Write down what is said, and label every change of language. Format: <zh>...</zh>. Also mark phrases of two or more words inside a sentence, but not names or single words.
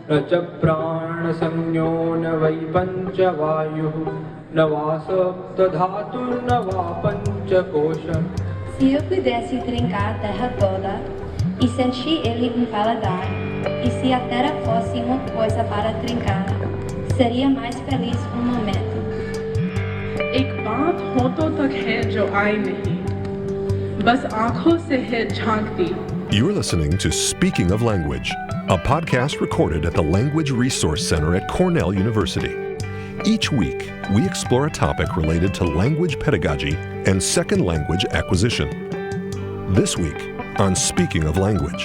<sa>न च प्राणसंज्ञो न वै पञ्चवायुः न वा सप्तधातुर्न वा पञ्चकोशः.</sa> <pt>Se eu pudesse trincar a terra toda e sentir ele um paladar, e se a terra fosse uma coisa para trincar, seria mais feliz momento.</pt> <hi>एक बात होठों तक है जो आई नहीं, बस आंखों से है झांकती.</hi> <en>You're listening to Speaking of Language, a podcast recorded at the Language Resource Center at Cornell University. Each week, we explore a topic related to language pedagogy and second language acquisition. This week, on Speaking of Language,</en>